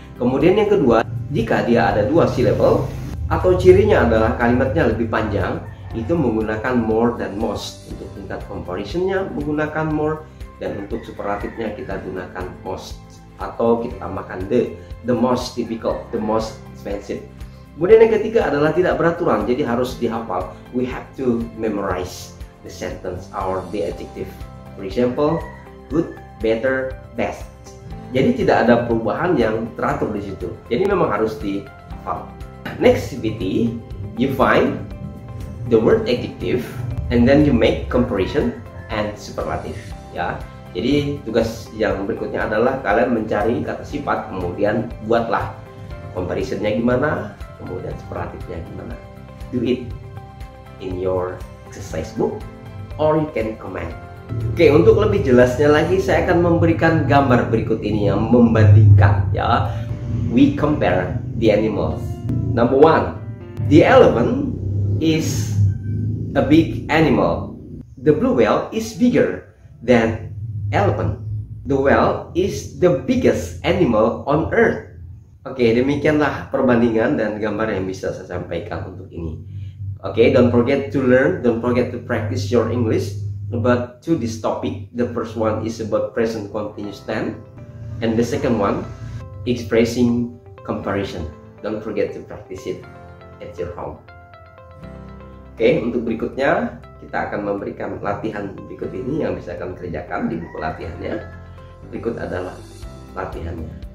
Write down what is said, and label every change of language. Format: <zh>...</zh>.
<id>Kemudian yang kedua, jika dia ada 2 syllable atau cirinya adalah kalimatnya lebih panjang, itu menggunakan more dan most. Untuk tingkat comparisonnya menggunakan more, dan untuk superlatifnya kita gunakan most, atau kita tambahkan</id> <en>the most difficult, the most expensive.</en> <id>Kemudian yang ketiga adalah tidak beraturan, jadi harus dihafal.</id> <en>We have to memorize the sentence or the adjective. For example, good, better, best.</en> <id>Jadi tidak ada perubahan yang teratur di situ. Jadi memang harus dihafal.</id> <en>Next activity, you find the word adjective and then you make comparison and superlative.</en> <id>Ya. Jadi tugas yang berikutnya adalah kalian mencari kata sifat, kemudian buatlah comparisonnya gimana, kemudian superlatifnya gimana.</id> <en>Do it in your exercise book or you can comment.</en> <id>Oke, untuk lebih jelasnya lagi saya akan memberikan gambar berikut ini yang membandingkan ya.</id> <en>We compare the animals. Number 1, the elephant is a big animal. The blue whale is bigger than elephant. The whale is the biggest animal on earth.</en> <id>Oke, demikianlah perbandingan dan gambar yang bisa saya sampaikan untuk ini.</id> <en>Oke, don't forget to learn, don't forget to practice your English. But to this topic, the first one is about present continuous tense, and the second one, expressing comparison. Don't forget to practice it at your home.</en> <id>Oke, untuk berikutnya kita akan memberikan latihan berikut ini yang bisa kalian kerjakan di buku latihannya. Berikut adalah latihannya.</id>